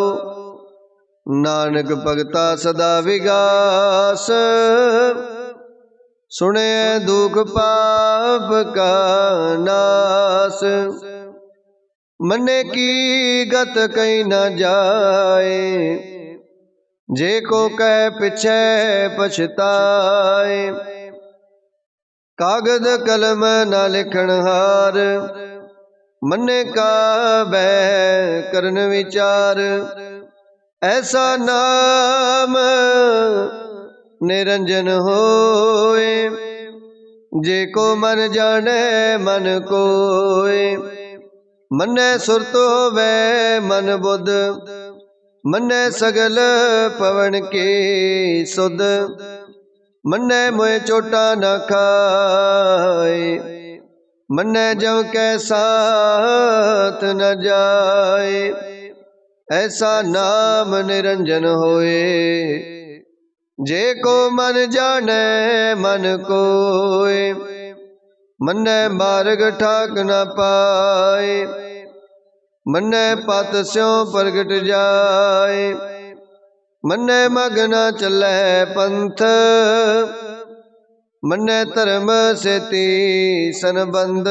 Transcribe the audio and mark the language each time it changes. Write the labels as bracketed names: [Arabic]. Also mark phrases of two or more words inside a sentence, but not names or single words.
[Punjabi] ਨਾਨਕ ਭਗਤਾ ਸਦਾ ਵਿਗਾਸ ਸੁਨੇ ਦੁਖ ਪਾਪ ਕਾ ਨਾਸ। ਮਨੇ ਕੀ ਗਤ ਕਹੀਂ ਨ ਜਾਏ ਜੇ ਕੋ ਕਹ ਪਿਛੇ ਪਛਤਾਏ। ਕਾਗਦ ਕਲਮ ਨ ਲਿਖਣ ਹਾਰ, ਮੰਨੇ ਕਾ ਬਹ ਕਰਨ ਵਿਚਾਰ। ਐਸਾ ਨਾਮ ਨਿਰੰਜਨ ਹੋਏ, ਜੇ ਕੋ ਮਨ ਜਾਨੇ ਮਨ ਕੋਯ। ਮੰਨੇ ਸੁਰਤ ਹੋਵੇ ਮਨ ਬੁਧ, ਮੰਨੇ ਸਗਲ ਪਵਨ ਕੀ ਸੁਧ। ਮੰਨੇ ਮੋਏ ਚੋਟਾ ਨ ਖਾਏ, ਮੰਨੇ ਜਵ ਕੈ ਸਾਥ ਨ ਜਾਏ। ਐਸਾ ਨਾਮ ਨਿਰੰਜਨ ਹੋਏ, ਜੇ ਕੋ ਮਨ ਜਾਨੇ ਮਨ ਕੋਯ। ਮੰਨੇ ਮਾਰਗ ਠਾਕ ਨ ਪਾਏ, ਮੰਨੇ ਪਤ ਸਿਓਂ ਪ੍ਰਗਟ ਜਾਏ। ਮੰਨੇ ਮਗ ਨ ਚਲੈ ਪੰਥ, ਮੰਨੇ ਧਰਮ ਸੇਤੀ ਸੰਬੰਧ।